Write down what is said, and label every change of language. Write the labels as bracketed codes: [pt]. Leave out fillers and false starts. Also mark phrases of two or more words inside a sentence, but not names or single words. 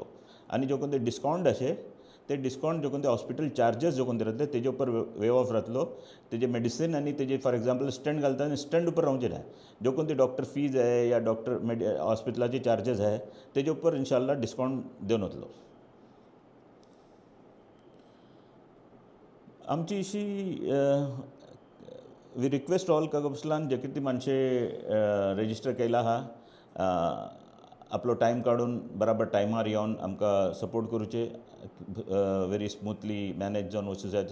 [kok] आनी जो कोणते डिस्कावंट अशें ते डिस्कावंट जो कोणते [en] hospital charges [kok] जो कोणते राहतले तेजे उपर [en] waive off [kok] राहतलो. तेजे मेडिसिन आनी तेजे [en] for example [kok] स्टंट घालता आनी स्टंट उपर रावचें ना. जो कोणती [en] doctor fees [kok] आहे या डॉक्टर हॉस्पिटलाचे चार्जेस आहे तेजे उपर इन्शाल्लाह डिस्कावंट दिवन वतलो. आमची अशी [en] we request all [kok] कागोपसलान जे कितें माणशे रेजिस्टर केला आहा आपलो टायम काडून बराबर टायमार येवन आमकां सपोर्ट करूचे [en] very smoothly manage [kok] जावन वचूं जाय.